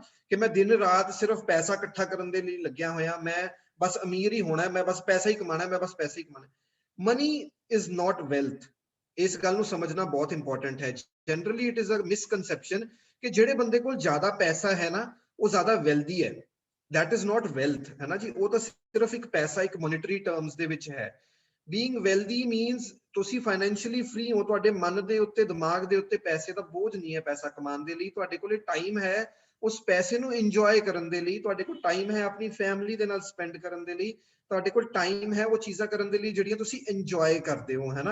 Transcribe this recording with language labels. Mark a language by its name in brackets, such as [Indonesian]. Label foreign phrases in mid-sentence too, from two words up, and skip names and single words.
[Punjabi] ਕਿ ਮੈਂ ਦਿਨ ਰਾਤ ਸਿਰਫ ਪੈਸਾ ਇਕੱਠਾ ਕਰਨ ਦੇ ਲਈ ਲੱਗਿਆ ਹੋਇਆ, ਮੈਂ ਬਸ ਅਮੀਰ ਹੀ ਹੋਣਾ, ਮੈਂ ਬਸ ਪੈਸਾ ਹੀ ਕਮਾਣਾ, ਮੈਂ ਬਸ ਪੈਸਾ ਹੀ ਕਮਾਣਾ। [English] money is not wealth. [Punjabi] ਇਸ ਗੱਲ ਨੂੰ ਸਮਝਣਾ ਬਹੁਤ ਇੰਪੋਰਟੈਂਟ ਹੈ। [English] generally it is a misconception [Punjabi] ਕਿ ਜਿਹੜੇ ਬੰਦੇ ਕੋਲ ਜ਼ਿਆਦਾ ਪੈਸਾ ਹੈ ਨਾ ਉਹ ਜ਼ਿਆਦਾ ਵੈਲਦੀ ਹੈ। [English] that is not wealth, [Punjabi] ਹੈ ਨਾ ਜੀ। ਉਹ ਤਾਂ ਸਿਰਫ ਇੱਕ ਪੈਸਾ, ਇੱਕ [English] monetary terms [Punjabi] ਦੇ ਵਿੱਚ ਹੈ। [English] being wealthy means [Punjabi] ਤੁਸੀਂ [English] financially free [Punjabi] ਹੋ, ਤੁਹਾਡੇ ਮਨ ਦੇ ਉੱਤੇ, ਦਿਮਾਗ ਦੇ ਉੱਤੇ ਪੈਸੇ ਦਾ ਬੋਝ ਨਹੀਂ ਹੈ ਪੈਸਾ ਕਮਾਉਣ ਦੇ ਲਈ, ਤੁਹਾਡੇ ਕੋਲੇ ਟਾਈਮ ਹੈ ਉਸ ਪੈਸੇ ਨੂੰ ਇੰਜੋਏ ਕਰਨ ਦੇ ਲਈ, ਤੁਹਾਡੇ ਕੋਲ ਟਾਈਮ ਹੈ ਆਪਣੀ ਫੈਮਿਲੀ ਦੇ ਨਾਲ ਸਪੈਂਡ ਕਰਨ ਦੇ ਲਈ, ਤੁਹਾਡੇ ਕੋਲ ਟਾਈਮ ਹੈ ਉਹ ਚੀਜ਼ਾਂ ਕਰਨ ਦੇ ਲਈ ਜਿਹੜੀਆਂ ਤੁਸੀਂ ਇੰਜੋਏ ਕਰਦੇ ਹੋ, ਹੈ ਨਾ।